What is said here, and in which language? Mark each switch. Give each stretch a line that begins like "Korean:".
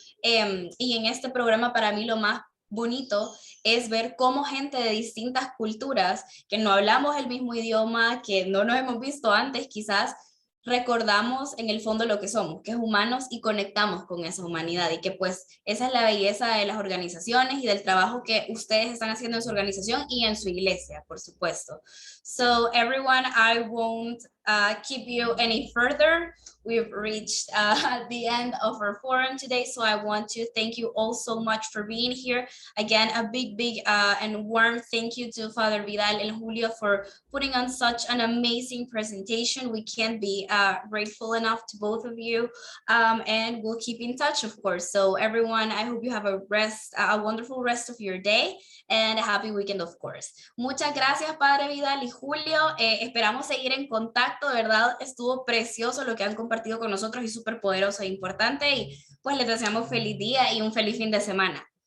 Spanish: Y en este programa, para mí, lo más bonito es ver cómo gente de distintas culturas, que no hablamos el mismo idioma, que no nos hemos visto antes quizás, recordamos en el fondo lo que somos, que es humanos y conectamos con esa humanidad y que pues esa es la belleza de las organizaciones y del trabajo que ustedes están haciendo en su organización y en su iglesia, por supuesto.
English: So everyone, I won't keep you any further. We've reached the end of our forum today, so I want to thank you all so much for being here. Again, a big and warm thank you to Father Vidal and Julio for putting on such an amazing presentation. We can't be grateful enough to both of you, and we'll keep in touch, of course. So everyone, I hope you have a wonderful rest of your day and a happy weekend, of course.
Spanish: Muchas gracias, Padre Vidal y Julio. Esperamos seguir en contacto, de verdad estuvo precioso lo que han compartido con nosotros y súper poderoso e importante, y pues les deseamos feliz día y un feliz fin de semana.